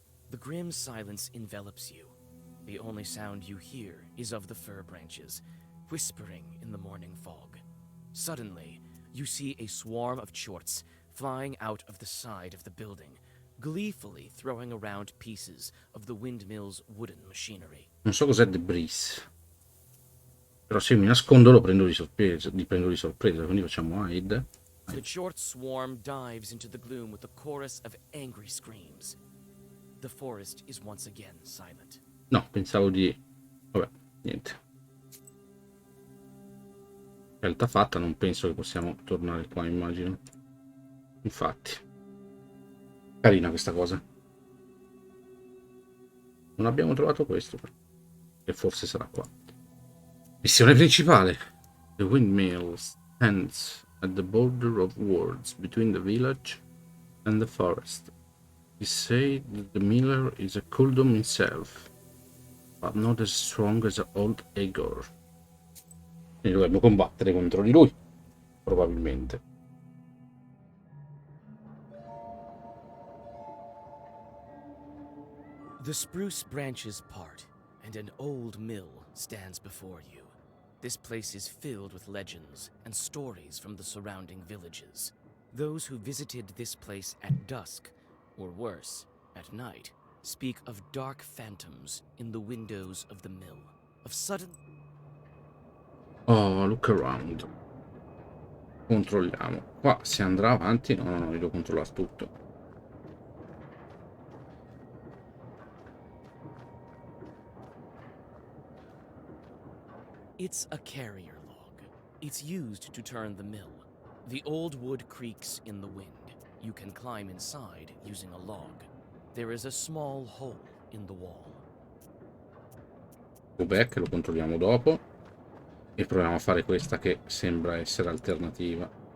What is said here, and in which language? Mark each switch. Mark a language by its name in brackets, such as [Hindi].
[English] The grim silence envelops you. The only sound you hear is of the fir branches, whispering in the morning fog. Suddenly, you see a swarm of chorts flying out of the side of the building, gleefully throwing around pieces of the windmill's wooden machinery. [Italian] Non so cos'è debris. Però se mi nascondo lo prendo di sorpresa, quindi facciamo hide. [English] The short swarm dives into the gloom with a chorus of angry screams. The forest is once again silent. [Italian] No, pensavo di... Vabbè, niente. Scelta fatta, non penso che possiamo tornare qua, immagino. Infatti. Carina questa cosa. Non abbiamo trovato questo, che forse sarà qua. Missione principale. [English] The windmill stands at the border of woods between the village and the forest. He said that the miller is a Kuldum himself, but not as strong as old Egor. [Italian] Quindi dovremmo combattere contro di lui, probabilmente. [English] The spruce branches part, and an old mill stands before you. This place is filled with legends and stories from the surrounding villages. Those who visited this place at dusk, or worse, at night, speak of dark phantoms in the windows of the mill, of sudden... Oh, look around. [Italian] Controlliamo. Qua si andrà avanti? No, io devo controllare tutto. [English] It's a carrier log. It's used to turn the mill. The old wood creaks in the wind. You can climb inside using a log. There is a small hole in the wall. Go back, [Italian] lo controlliamo dopo. E proviamo a fare questa che sembra essere alternativa.